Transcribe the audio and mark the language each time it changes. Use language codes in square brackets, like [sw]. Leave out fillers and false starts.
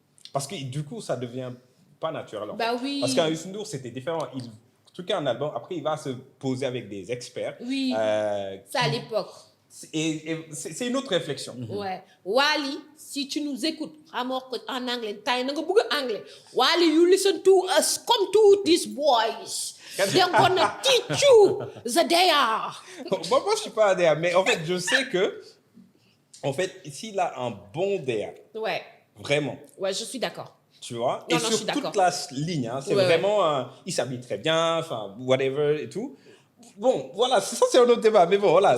[fr] Parce que du coup, ça devient pas naturel. Bah oui. Parce qu'un Youssou N'Dour, c'était différent. Il truquait un album, après il va se poser avec des experts. Oui. Ça à l'époque. Et c'est une autre réflexion. Ouais. Wally, si tu nous écoutes, en anglais, anglais. [en] Wally, you listen to us, come to these boys. They're gonna teach you the DA. [fr] Moi, je suis pas un DA, mais en fait, je sais que, en fait, s'il a un bon DA, vraiment. Ouais, je suis d'accord. Tu vois, et sur toute la ligne, hein, c'est vraiment, il s'habille très bien, enfin, whatever et tout. Bon, voilà, ça c'est un autre débat, mais bon, voilà.